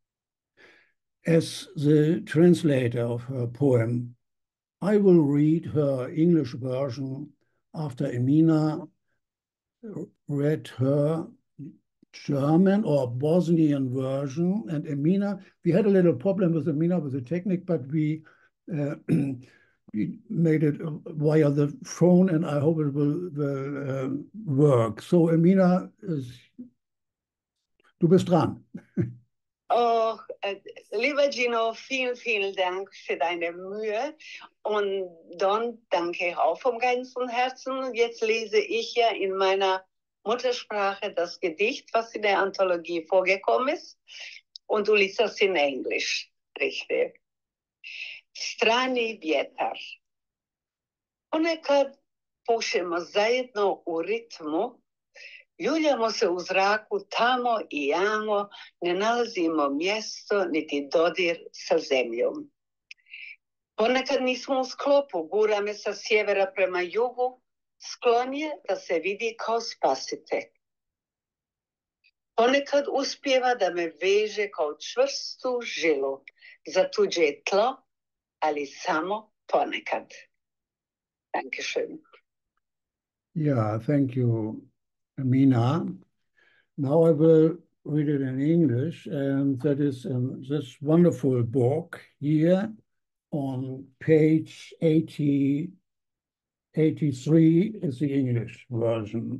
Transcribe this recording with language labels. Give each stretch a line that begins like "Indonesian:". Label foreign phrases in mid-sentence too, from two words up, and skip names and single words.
English: As the translator of her poem, I will read her English version after Emina read her German or Bosnian version. And Emina, we had a little problem with Emina with the technique, but we made it via the phone, and I hope it will work.
German: So Emina, du bist dran. Oh, lieber Gino, vielen, vielen Dank für deine Mühe. Und Don, danke auch vom ganzen Herzen. Jetzt lese ich ja in meiner Muttersprache das Gedicht, was in der Anthologie vorgekommen ist. Und du liest das in Englisch, richtig?
Bosnian: Strani vjetar. Ponekad pušemo zajedno u ritmu, ljuljamo se u zraku tamo i jamo, ne nalazimo mjesto niti dodir sa zemljom. Ponekad nismo u sklopu, gura me sa sjevera prema jugu, sklon je da se vidi kao spasitelj. Ponekad uspijeva da me veže kao čvrstu žilu za tuđe tlo, ali samo ponekad.
German: Dankeschön.
English: Yeah, thank you, Emina. Now I will read it in English, and that is this wonderful book here on page 83 is the English version.